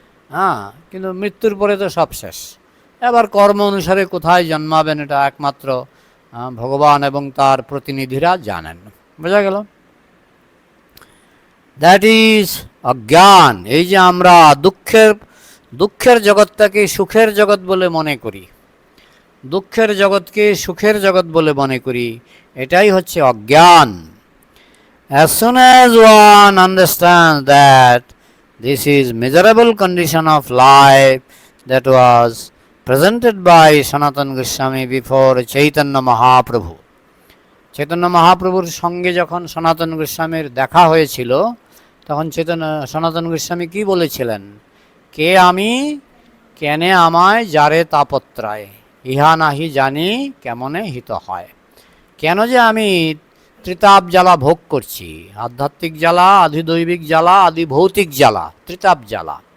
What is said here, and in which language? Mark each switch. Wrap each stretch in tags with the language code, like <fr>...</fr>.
<bn>হ্যাঁ, কিন্তু মৃত্যুর পরে তো সব শেষ। এবার কর্ম অনুসারে কোথায় জন্মাবেন এটা একমাত্র ভগবান এবং তার প্রতিনিধিরা জানেন। বোঝা গেল?</bn> <en>that is</en> <bn>অজ্ঞান। এই যে আমরা দুঃখের জগৎটাকে সুখের জগৎ বলে মনে করি, দুঃখের জগৎকে সুখের জগৎ বলে মনে করি, এটাই হচ্ছে অজ্ঞান।</bn> <en>As soon as one understands that this is miserable condition of life that was presented by Sanatana Goswami before Chaitanya Mahaprabhu.</en> <bn>Chaitanya Mahaprabhuর সঙ্গে যখন সনাতন গোস্বামীর দেখা হয়েছিল, তখন সনাতন গোস্বামী কি বলেছিলেন? কে আমি, কেনে আমায় যারে তাপত্রায়, ইহা নাহি জানি কেমনে হিত হয়। কেন যে আমি ত্রিতাপ জ্বালা ভোগ করছি, আধ্যাত্মিক জ্বালা, আধিদৈবিক জ্বালা, আদি ভৌতিক জ্বালা, ত্রিতাপ জ্বালা।</bn>